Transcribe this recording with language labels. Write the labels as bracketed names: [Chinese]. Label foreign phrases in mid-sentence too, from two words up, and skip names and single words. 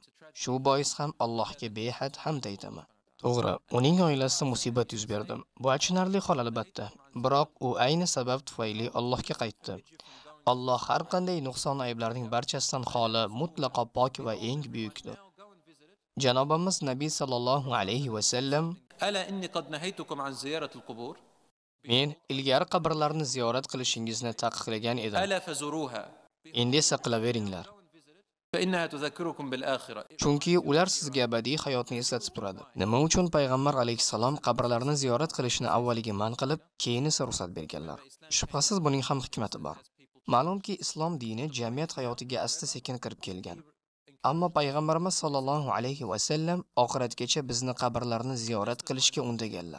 [Uzbek] Shu bois ham Allohga behad hamd aytaman. To'g'ri, uning oilasida musibat yuz berdi. Bu achinarli hol albatta, biroq u ayni sabab tufayli Allohga qaytdi. Alloh har qanday nuqson ayblarning barchasidan xoli, mutlaqo pok va eng buyukdir. Janobimiz Nabiy [Arabic] صلى الله عليه وسلم: ألا إني قد نهيتكم عن زيارة القبور [Uzbek] "Men ilgari qabrlarni ziyorat qilishingizni taqiqlagan edim. [Arabic] ألا فزوروها [Uzbek] Endi esa qilaveringlar. [Arabic] فإنها تذكركم بالآخرة." [Uzbek] Chunki ular sizga abadiy hayotni eslatib turadi. Nima uchun payg'ambar alayhisalom qabrlarni ziyorat qilishni avvaliga man qilib, keyin esa ruxsat berganlar? Shubhasiz buning ham hikmati bor. Ma'lumki, islom dini jamiyat hayotiga asta-sekin kirib kelgan. Ammo payg'ambarimiz [Arabic] صلى الله عليه وسلم [Uzbek] oxiratgacha bizni qabrlarni ziyorat qilishga undaganlar.